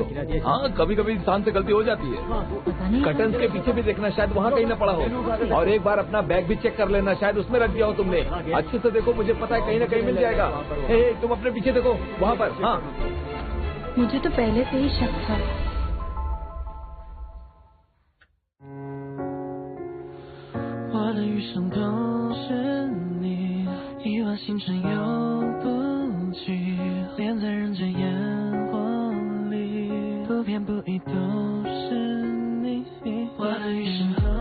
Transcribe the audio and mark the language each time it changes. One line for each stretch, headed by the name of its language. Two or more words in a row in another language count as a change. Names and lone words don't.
Hindi: हाँ, कभी कभी इंसान से गलती हो जाती है। कर्टन्स के पीछे भी देखना, शायद वहाँ कहीं न पड़ा हो। और एक बार अपना बैग भी चेक कर लेना, शायद उसमें रख दिया हो तुमने। अच्छे से देखो, मुझे पता है कहीं न कहीं मिल जाएगा। तुम अपने पीछे देखो, वहाँ पर। हाँ, मुझे तो पहले से ही शक था।
Chinese: 我的余生都是你，亿万星辰游不尽，连在人间烟火里，不偏不倚都是你。我的余生